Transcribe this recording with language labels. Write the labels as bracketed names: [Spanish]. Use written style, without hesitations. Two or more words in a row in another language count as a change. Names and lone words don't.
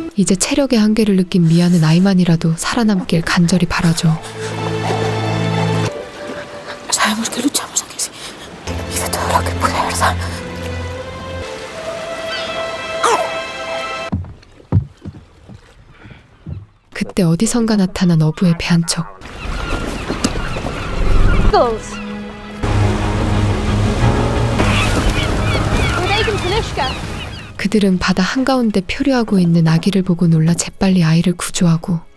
[Korean] 이제 체력의 한계를 느낀 미아는 아이만이라도 살아남길 간절히 바라죠. [Spanish] Sabemos que luchamos aquí, sí. Hice todo lo que pude, ¿verdad? [Korean] 그때 어디선가 나타난 어부의 배 한 척. 그들은 바다 한가운데 표류하고 있는 아기를 보고 놀라 재빨리 아이를 구조하고